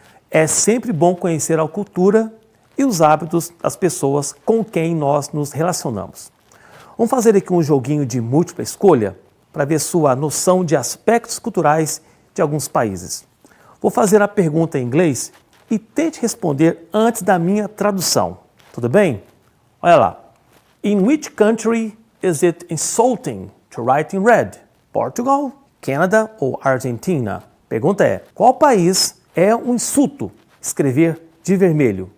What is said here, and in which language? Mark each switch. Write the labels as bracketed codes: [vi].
[pt] É sempre bom conhecer a cultura e os hábitos das pessoas com quem nós nos relacionamos. Vamos fazer aqui um joguinho de múltipla escolha para ver sua noção de aspectos culturais de alguns países. Vou fazer a pergunta em inglês e tente responder antes da minha tradução. Tudo bem? Olha lá. [en] In which country is it insulting to write in red? [pt] Portugal, Canada ou Argentina? Pergunta é, qual país é um insulto escrever de vermelho?